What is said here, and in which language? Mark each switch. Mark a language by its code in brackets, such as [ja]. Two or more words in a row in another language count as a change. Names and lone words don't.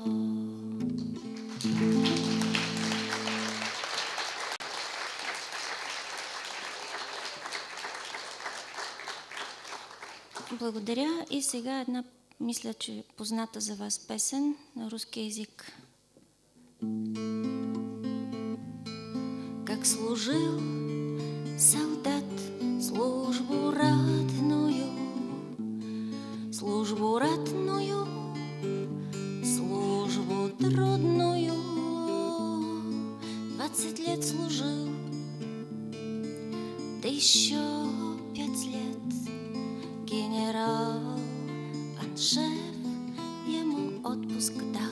[bg] Благодаря. И сега една, мисля, че позната за вас песен на руски език. [ru] Как служил солдат службу ратную, службу ратную, службу трудную, 20 лет служил, да еще 5 лет генерал Аншеф ему отпуск дал.